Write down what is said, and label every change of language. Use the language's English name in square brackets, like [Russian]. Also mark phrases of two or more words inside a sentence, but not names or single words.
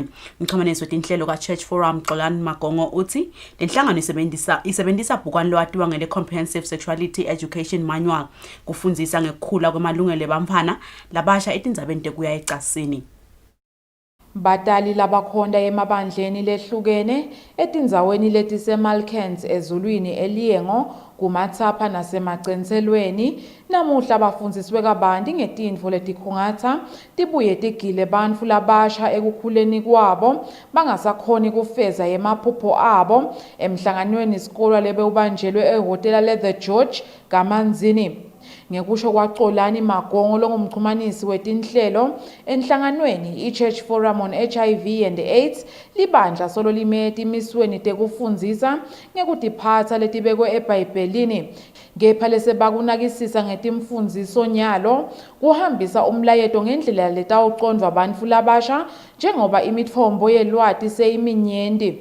[Swati] Umxhumanisi wetinhlelo ka-Church Forum Xolani Magongo uthi le nhlangano isebenzisa bhukwana lwatiwa ngele Comprehensive Sexuality Education Manual kufundzisa ngekukhula kwemalungelo ebantfwana labasha etindzabeni tekuya ecasini. Batali labakhonda emabandleni lehlukene etindzaweni letiseMalkens ezulwini eliyengo kumathapha nasemagcenselweni namuhla bafundziswe kabanti ngetintfo letikhungatha tibuye tigile bantfu labasha ekukhuleni kwabo bangasakhoni kufeza emaphupho abo emhlanganweni isikole lebewubanjelwe ehhotela le-The George kaManzini. Ngekusho kwaXolani Magongo longumxhumanisi wetinhlelo enhlanganweni i-Church Forum on HIV and AIDS libandla solo limete imisweni tekufundzisa ngekutiphatsa letibekwe eBhayibhelini kepha lesebakunakisisa ngetimfundziso nyalo kuhambisa umlayeto ngendlela letawucondvwa bantfu labasha njengoba imitfombo yelwati seyiminyenti.